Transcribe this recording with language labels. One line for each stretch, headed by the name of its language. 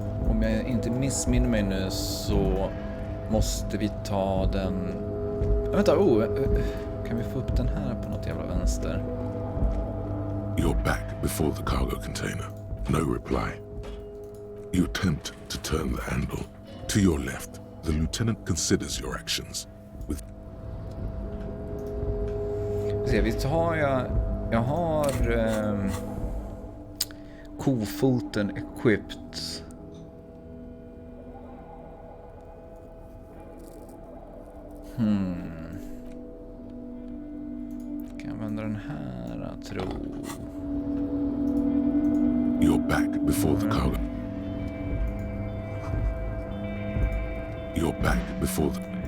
Swedish: Om jag inte missminner mig nu så måste vi ta den... Vänta, kan vi få upp den här på något jävla vänster?
English: You're back before the cargo container. No reply. You attempt to turn the handle. To your left, the lieutenant considers your actions.
Swedish: Visst har jag har kofoten equipped. Kan jag använda den här, jag tror.
English: You're back before the cargo. You're back before the...